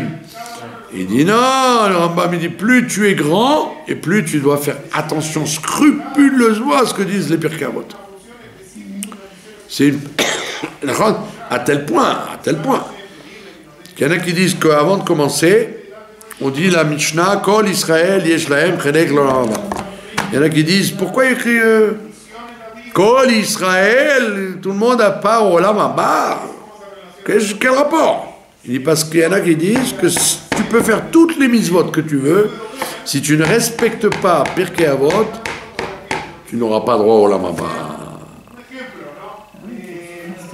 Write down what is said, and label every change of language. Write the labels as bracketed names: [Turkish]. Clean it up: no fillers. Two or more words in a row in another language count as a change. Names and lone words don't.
[French] Il dit non, le Rambam il dit plus tu es grand et plus tu dois faire attention scrupuleusement à ce que disent les Pirkei Avot. C'est à tel point. Il y en a qui disent qu'avant de commencer, on dit la Mishnah, [Hebrew] כל ישראל יש להם חלק לעולם הבא. [French] Il y en a qui disent pourquoi il écrit [Hebrew] כל ישראל, [French] tout le monde a part au [Hebrew] עולם הבא. [French] Quel rapport? Il dit parce qu'il y en a qui disent que tu peux faire toutes les mitzvot que tu veux, si tu ne respectes pas Pirkei Avot, tu n'auras pas droit au [Hebrew] עולם הבא.